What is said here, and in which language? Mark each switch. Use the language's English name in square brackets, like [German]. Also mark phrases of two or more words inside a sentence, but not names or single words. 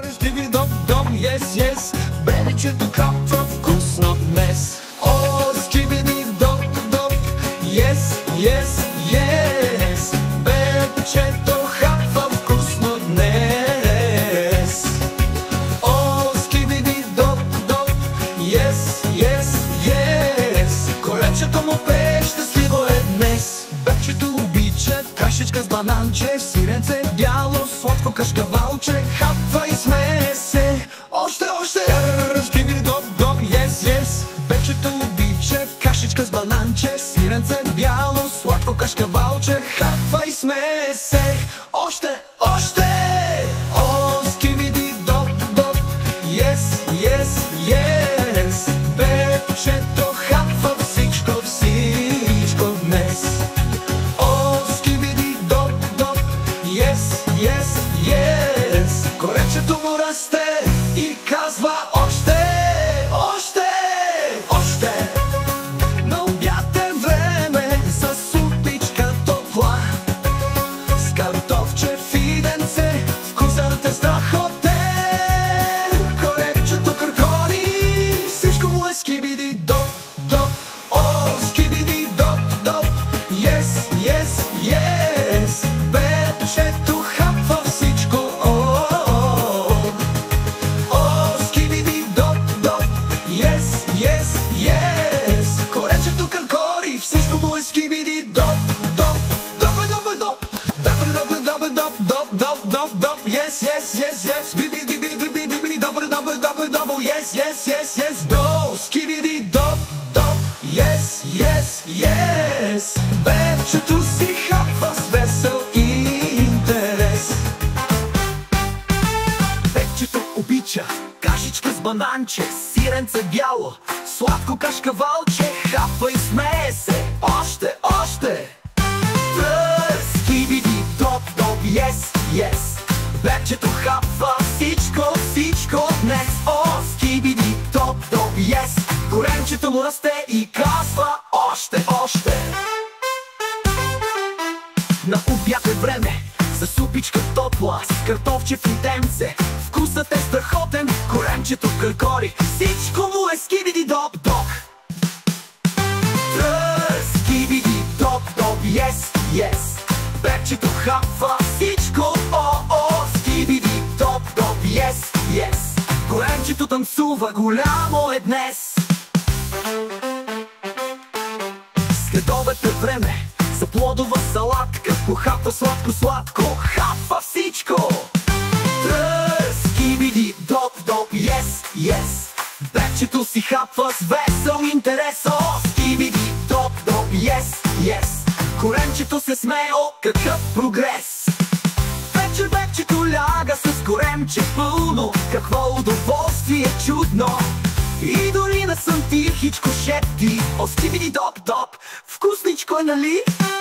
[English] скиби доп доп, yes, yes. [Bulgarian] Бебичето хапва вкусно днес. О, скибиди доп доп, [English] yes, yes, yes. [Bulgarian] Бебичето хапва вкусно днес. О, скибиди доп доп, [English] yes, yes, yes. [Bulgarian] Колечето му пее, щастливо е днес. Бебчето обича кашичка с бананче, сиренце бяло, сладко кашкавалче. Хапва и смее се. Още, още. Скибиди доп доп, [English] yes, yes. [Bulgarian] Бебчето обича кашичка с бананче, сиренце бяло, сладко кашкавалче. Хапва и смее се. Още, още. О, скибиди доп доп, [English] yes, yes, yes. [Bulgarian] Бебчето хапва всичко, всичко днес. О, скибиди доп доп, [English] yes, yes, yes. [Bulgarian] Коречето му расте и казва още, още, още. На обяд е време за супичка топла, с картофче, фиденце, вкусът е страхотен. Коречето къркори, всичко му е скибиди доп доп. О, скибиди доп доп, [English] yes, yes, yes. [Bulgarian] Бебчето хапва всичко. О, скибиди доп доп, [English] yes, yes, yes. [Bulgarian] Коречето къркори, всичко му е скибиди доп доп. Доп доп доп, доп доп доп доп доп доп доп, [English] yes, yes, yes, yes. Биби биби биби биби доп доп доп доп, yes, yes, yes, yes. До скибиди доп доп, yes, yes, yes. [Bulgarian] Бебчето си хапва с весел интерес. Бебчето обича кашичка с бананче, сиренце бяло, сладко кашкавалче. Хапва и смее се. Още, още. Скибиди доп доп, [English] yes, yes. [Bulgarian] Бебчето хапва всичко, всичко днес. О, скибиди доп доп, yes. Коремчето му расте и казва още, още. На обяд е време за супичка топла, с картофче, фиденце, вкусът е страхотен. Коремчето къркори, всичко му е скибиди доп доп. Скибиди доп доп, [English] yes, yes. [Bulgarian] Бебчето хапва всичко. О, о, скибиди доп доп, [English] yes, yes. [Bulgarian] Коремчето танцува, голямо е днес. Следобед е време за плодова салатка, похапва сладко-сладко, хапва всичко. Скибиди доп доп, [English] yes, yes. [Bulgarian] Бебчето си хапва с весел интерес. О, скибиди доп доп, [English] yes, yes. [Bulgarian] Коремчето се смее, о, какъв прогрес. Вечер бебчето ляга с коремче пълно, какво удоволствие чудно. И дори на сън тихичко шепти, о, скибиди доп доп, вкусничко е, нали?